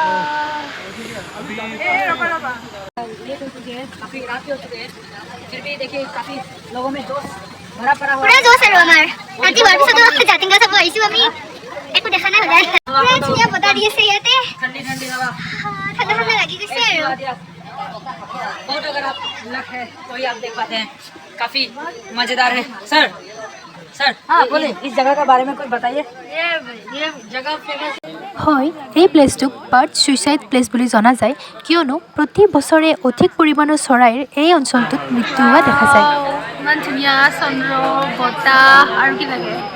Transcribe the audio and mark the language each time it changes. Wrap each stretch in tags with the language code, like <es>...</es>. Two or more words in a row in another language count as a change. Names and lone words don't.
<as>পুৰা জোচ আৰু আমাৰ ৰাতি হোৱাৰ পিছতো জাতিংগা চাব আহিছোঁ আমি, একো দেখা নাই সদায়। পুৰা ধুনীয়া বতাহ দি আছে ইয়াতে, ঠাণ্ডা ঠাণ্ডা লাগি গৈছে আৰু।</as> <hi>बहुत अगर आप लक है तो ही आप देख पाते हैं, काफी मजेदार है। सर हाँ बोले, इस जगह के बारे में कुछ बताइए। ये जगह फेमस</hi> <as>হয়, এই প্লেচটোক</as> <en>bird suicide place</en> <as>বুলি জনা যায়, কিয়নো প্ৰতি বছৰে অধিক পৰিমাণৰ চৰাইৰ এই অঞ্চলটোত মৃত্যু হোৱা দেখা যায়। ইমান ধুনীয়া চন্দ্ৰ বতাহ আৰু কি লাগে।</as>